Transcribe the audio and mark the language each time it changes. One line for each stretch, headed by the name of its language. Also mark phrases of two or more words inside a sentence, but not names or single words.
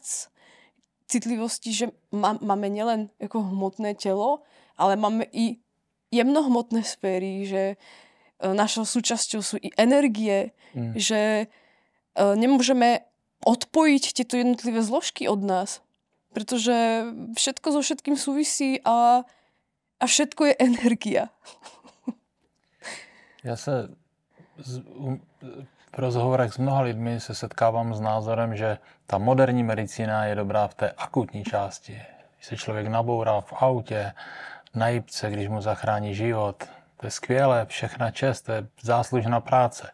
Slovak: Citlivosti, že máme nielen ako hmotné telo, ale máme i jemnohmotné sféry, že našou súčasťou sú i energie, že nemôžeme odpojiť tieto jednotlivé zložky od nás. Pretože všetko so všetkým súvisí a všetko je energia.
Czech: Já se v rozhovorech s mnoha lidmi se setkávám s názorem, že ta moderní medicína je dobrá v té akutní části. Když se člověk nabourá v autě, na jipce, když mu zachrání život, to je skvělé, všechna čest, to je záslužná práce.